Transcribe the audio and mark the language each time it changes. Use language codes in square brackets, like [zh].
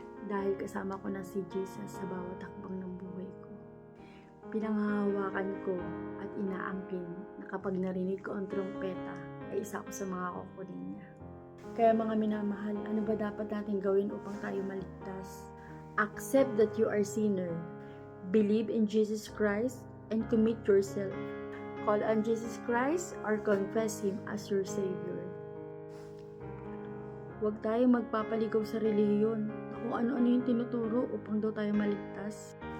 [tl] Dahil kasama ko na si Jesus sa bawat hakbang ng buhay ko. Pinanghahawakan ko at inaangkin na kapag narinig ko ang trompeta ay isa ko sa mga kukunin niya. Kaya mga minamahal, ano ba dapat natin gawin upang tayo maligtas? [en] Accept that you are sinner. Believe in Jesus Christ and commit yourself. Call on Jesus Christ or confess Him as your Savior. [tl] Huwag tayo magpapaligaw sa reliyon kung ano-ano yung tinuturo upang daw tayo maligtas.